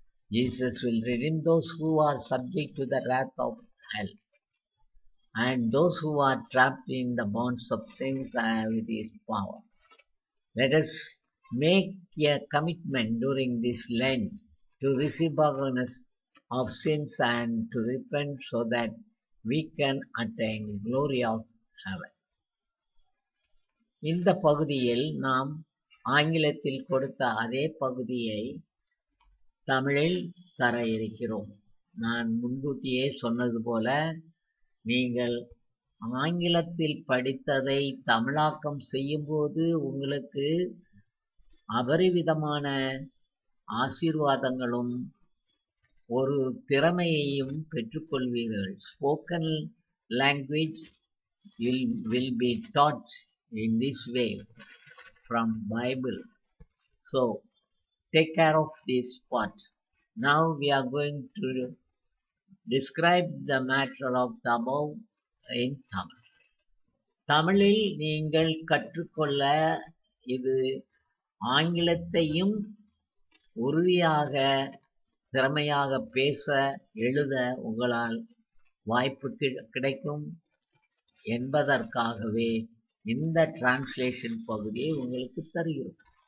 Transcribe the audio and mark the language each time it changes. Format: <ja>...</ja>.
<en>Jesus will redeem those who are subject to the wrath of hell, and those who are trapped in the bonds of sins with his power. Let us make a commitment during this Lent to receive forgiveness of sins and to repent so that we can attain glory of heaven.</en> <ta>இந்த பகுதியில் நாம் ஆங்கிலத்தில் கொடுத்த அதே பகுதியை தமிழில் தர இருக்கிறோம். நான் முன்கூட்டியே சொன்னது போல, நீங்கள் ஆங்கிலத்தில் படித்ததை தமிழாக்கம் செய்யும்போது உங்களுக்கு அபரிவிதமான ஆசீர்வாதங்களும் ஒரு திறமையையும் பெற்றுக்கொள்வீர்கள்.</ta> <en>Spoken language will be taught in this way from Bible. So take care of this part. Now we are going to describe the matter of the above in Tamil.</en> <ta>தமிழில் நீங்கள் கற்றுக்கொள்ள இது ஆங்கிலத்தையும் உறுதியாக திறமையாக பேச எழுத உங்களால் வாய்ப்பு கிடைக்கும் என்பதற்காகவே இந்த டிரான்ஸ்லேஷன் பகுதியை உங்களுக்கு தருகிறோம்.</ta>